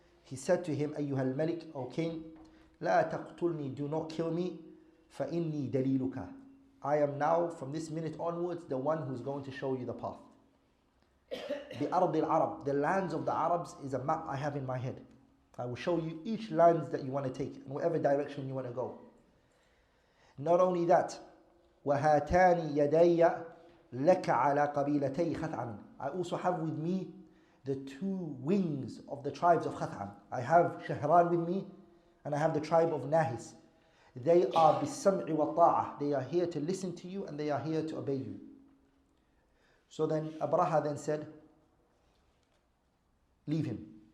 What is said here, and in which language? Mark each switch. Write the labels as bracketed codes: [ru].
[en] He said to him, [ar] Ayyuha al-Malik, [en] O king, [ar] La taqtulni, [en] do not kill me, [ar] فَإِنِّي دَلِيلُكَ. [en] I am now, from this minute onwards, the one who's going to show you the path. [ar] بِأَرْضِ الْعَرَبِ, [en] the lands of the Arabs is a map I have in my head. I will show you each lands that you want to take, in whatever direction you want to go. Not only that, [ar] وَهَاتَانِ يَدَيَّ لَكَ عَلَى قَبِيلَتَيْ خَثْعَمٍ. [en] I also have with me the two wings of the tribes of Khath'am. I have Shahran with me, and I have the tribe of Nahis. They are [ar] bis-sam'i wa ta'ah. [en] They are here to listen to you, and they are here to obey you. So then Abraha then said, leave him.